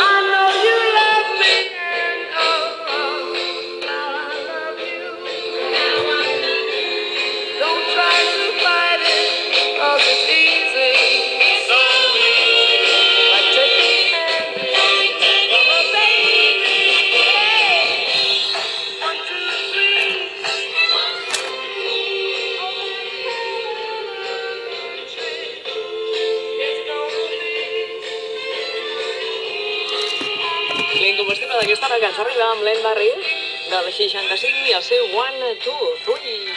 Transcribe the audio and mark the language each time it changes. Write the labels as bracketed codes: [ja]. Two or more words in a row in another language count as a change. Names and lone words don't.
[en] I know you love me, and now I love you. Now I love you. Don't try to fight it, 'cause it's easy. So easy. I take the candy from a baby. Hey, 1, 2, 3. [ca] L'incombustible d'aquesta hora que ens arriba amb l'En Barri del 65 i el seu 1, 2, 3.